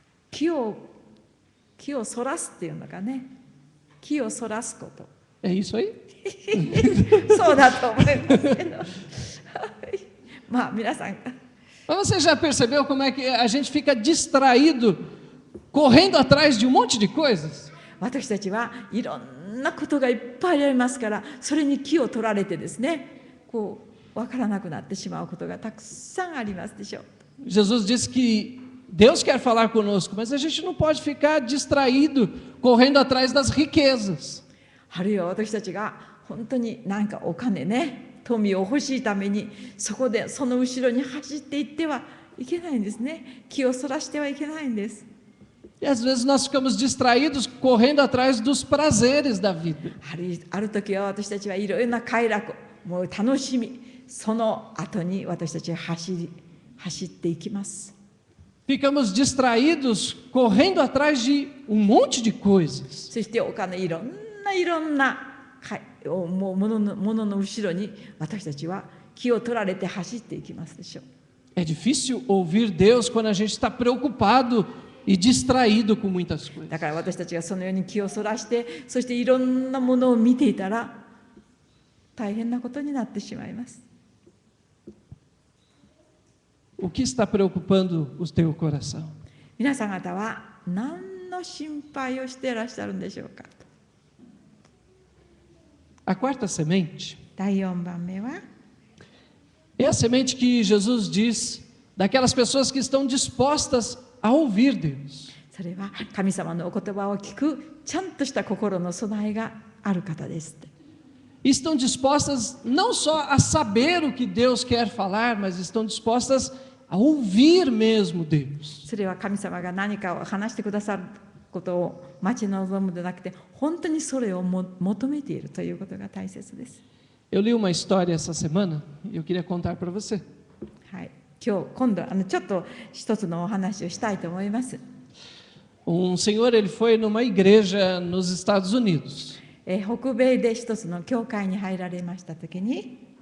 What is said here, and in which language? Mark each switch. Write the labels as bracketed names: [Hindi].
[Japanese] 気をそらすっていうのかね。気をそらすこと。 [Portuguese] É isso aí? [Japanese] そうだと思いますけど。まあ皆さん。 [Portuguese] Mas você já percebeu como é que a gente fica distraído, correndo atrás de um monte de coisas? [Japanese] 私たちはいろんなことがいっぱいありますから、それに気を取られてですね、こう分からなくなってしまうことがたくさんありますでしょう。 [Portuguese] Jesus disse que Deus quer falar conosco, mas a gente não pode ficar distraído, correndo atrás das riquezas. [Japanese] あるいは私たちが本当になんかお金ね、富を欲しいためにそこでその後ろに走っていってはいけないんですね。気をそらしてはいけないんです。 [Portuguese] E às vezes nós ficamos distraídos, correndo atrás dos prazeres da vida. [Japanese] ある時は私たちはいろいろな快楽、もう楽しみ、その後に私たちは走っていきます。 [Portuguese] Ficamos distraídos, correndo atrás de um monte de coisas. [Japanese] そしてお金いろんなものの後ろに私たちは気を取られて走っていきますでしょう。 [Portuguese] É difícil ouvir Deus quando a gente está preocupado e distraído com muitas coisas. [Japanese] だから私たちがそのように気をそらして、そしていろんなものを見ていたら大変なことになってしまいます。 [Portuguese] O que está preocupando o teu coração? [Japanese] 皆さん方は何の心配をしていらっしゃるんでしょうか。 [Portuguese] A quarta semente [Japanese] 第4番目は [Portuguese] é a semente que Jesus diz daquelas pessoas que estão dispostas a ouvir Deus. [Japanese] それは神様のお言葉を聞くちゃんとした心の備えがある方ですって。 [Portuguese] Estão dispostas não só a saber o que Deus quer falar, mas estão dispostas a ouvir mesmo Deus. [Japanese] それは神様が何かを話してくださることを待ち望むのではなくて、本当にそれを求めているということが大切です。 [Portuguese] Eu li uma história essa semana e eu queria contar para você. [Japanese] はい、今度ちょっと一つのお話をしたいと思います。 [Portuguese] Senhor, ele foi numa igreja nos Estados Unidos. [Japanese] 北米で一つの教会に入られましたときに、